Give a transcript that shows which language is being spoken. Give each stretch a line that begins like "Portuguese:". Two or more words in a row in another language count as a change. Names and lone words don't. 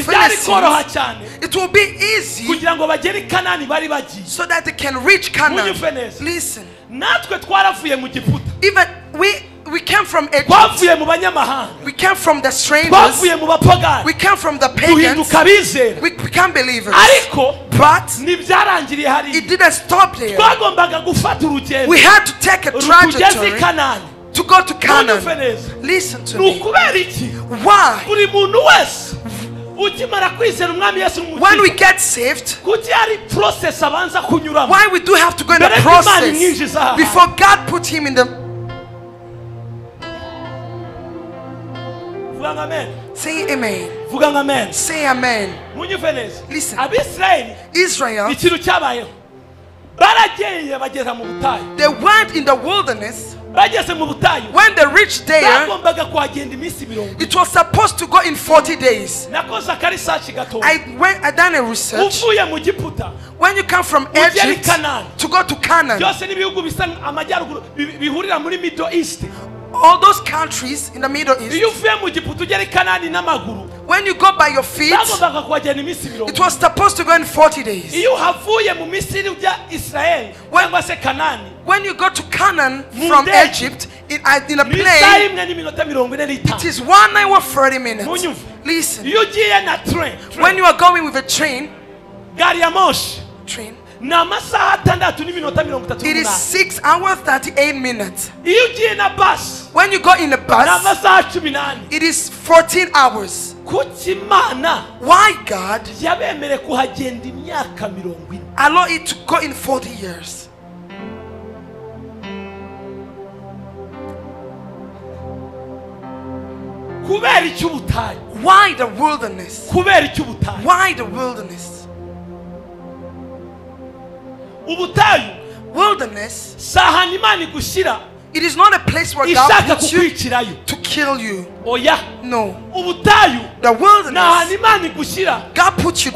Kinyarwanda: Byari koroha Philistines, cyane
English: it will be easy
Kinyarwanda: kugira ngo bagere i Kanani bari bagiye.
English: so that they can reach Canaan.
Kinyarwanda: Munyumve neza.
English: Listen,
Kinyarwanda: Natwe twaravuye mu Giputa,
English: even we came from Egypt,
Kinyarwanda: twavuye mu banyamahanga,
English: we came from the strangers,
Kinyarwanda: twavuye mu bapagani,
English: we came from the pagans,
Kinyarwanda: duhinduka abizera.
English: we became believers.
Kinyarwanda: Ariko
English: But
Kinyarwanda: ntibyarangiriye
English: it
Kinyarwanda: hariya,
English: didn't stop there.
Kinyarwanda: twagombaga gufata urugendo
English: We had to take a
Kinyarwanda: rutugeze i
English: trajectory
Kinyarwanda: Kanani.
English: to go to
Kinyarwanda: Munyumve
English: Canaan.
Kinyarwanda: neza.
English: Listen to
Kinyarwanda: Ni
English: me.
Kinyarwanda: ukubera iki?
English: Why?
Kinyarwanda: Buri muntu wese ukimara kwizera umwami Yesu
English: When we
Kinyarwanda: n'umukiza,
English: get saved,
Kinyarwanda: kuki hari process abanza kunyuramo
English: why we do have to go in the
Kinyarwanda: mbere y'Imana
English: process
Kinyarwanda: imwinjiza aha.
English: before God put him in the.
Kinyarwanda: Vuga ngo amen.
English: Say amen.
Kinyarwanda: Vuga ngo amen.
English: Say amen.
Kinyarwanda: Munyumve neza.
English: Listen.
Kinyarwanda: Abisirayeli
English: Israel,
Kinyarwanda: ikintu cyabayeho, baragenda bageza mu butayu.
English: they went in the wilderness.
Kinyarwanda: Bageze mu butayu,
English: When they reached there,
Kinyarwanda: bagombaga kuhagenda iminsi 70.
English: it was supposed to go in 40 days.
Kinyarwanda: Nakoze akarisaci gato.
English: I done a research.
Kinyarwanda: Uvuye mu Giputa
English: When you come from
Kinyarwanda: ugera i
English: Egypt
Kinyarwanda: Kanani,
English: to go to Canaan,
Kinyarwanda: byose n'ibihugu bisa amajyaruguru bihurira muri Middle East.
English: all those countries in the Middle East,
Kinyarwanda: Iyo uvuye mu Giputa ugera i Kanani n'amaguru,
English: when you go by your feet,
Kinyarwanda: bagombaga kuhagenda iminsi 70.
English: it was supposed to go in 40 days.
Kinyarwanda: Iyo uhavuye mu Misiri ujya Israel cyangwa se Kanani,
English: When you go to Canaan
Kinyarwanda: Mu
English: from
Kinyarwanda: ndege,
English: Egypt in a
Kinyarwanda: ni isaha
English: plane,
Kinyarwanda: imwe n'iminota 45.
English: it is 1 hour 30 minutes.
Kinyarwanda: Munyumve.
English: Listen,
Kinyarwanda: Iyo ugiye na train,
English: when you are going with a train,
Kinyarwanda: gari ya moshi ni amasaha 6 n'iminota
English: it is
Kinyarwanda: 38.
English: 6 hours 38 minutes.
Kinyarwanda: Iyo ugiye na bus
English: When you go in a
Kinyarwanda: ni
English: bus,
Kinyarwanda: amasaha 18.
English: it is 14 hours.
Kinyarwanda: Kuki Imana
English: Why God
Kinyarwanda: yabemere kuhagenda imyaka 40?
English: allow it to go in 40 years?
Kinyarwanda: Kubera iki ubutayu?
English: Why the wilderness?
Kinyarwanda: Kubera iki ubutayu?
English: Why the wilderness?
Kinyarwanda: Ubutayu
English: Wilderness,
Kinyarwanda: si ahantu Imana igushyira
English: it is not a place where God
Kinyarwanda: ishaka
English: puts you
Kinyarwanda: kukwicirayo.
English: to kill you.
Kinyarwanda: Oya,
English: No.
Kinyarwanda: ubutayu
English: The
Kinyarwanda: ni ahantu
English: wilderness,
Kinyarwanda: Imana igushyira
English: God puts you